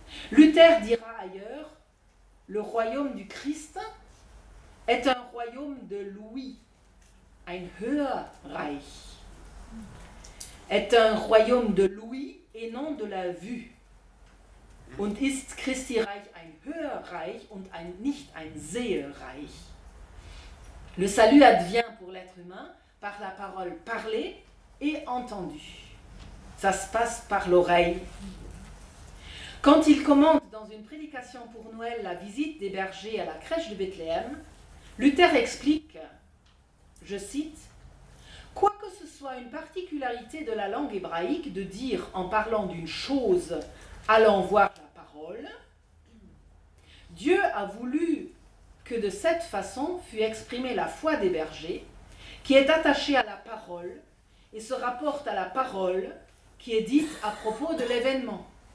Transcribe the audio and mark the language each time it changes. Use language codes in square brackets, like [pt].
[fr] Luther dira ailleurs, le royaume du Christ est un royaume de l'ouïe, [de] ein Hörreich, [fr] est un royaume de l'ouïe et non de la vue. [de] Und ist Christi Reich ein Hörreich und nicht ein Sehereich. [fr] Le salut advient pour l'être humain par la parole parlée et entendue. Ça se passe par l'oreille. Quand il commente dans une prédication pour Noël la visite des bergers à la crèche de Bethléem, Luther explique, je cite, « Quoique ce soit une particularité de la langue hébraïque de dire en parlant d'une chose allant voir la parole, Dieu a voulu que de cette façon fût exprimée la foi des bergers, qui est attachée à la parole et se rapporte à la parole qui est dite à propos de l'événement.